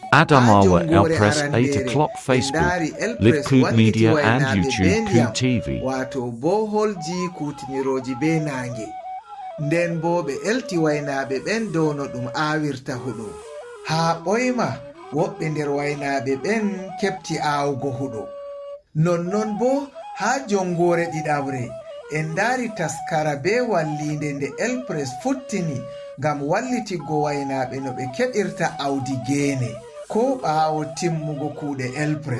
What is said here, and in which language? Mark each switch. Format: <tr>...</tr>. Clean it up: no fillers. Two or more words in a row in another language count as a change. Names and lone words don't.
<en>Adamawa L-Prees 8 o'clock Facebook, Live Coot Media and YouTube Coot TV.</en> <ff>Wato boholji kutiniroji be nange. Nden bo ɓe elti waynaɓe ɓen dow no ɗum awirta huɗo. Ha ɓoyma woɓɓe nder waynaɓe ɓen kepti awugo huɗo. Nonnon bo ha jongore ɗiɗawre en dari taskara be wallinde nde L-Prees futtini ngam wallitigo waynaɓe no ɓe keɓirta awdi gene ko ɓawo timmugo kuuɗe L-Prees.</ff>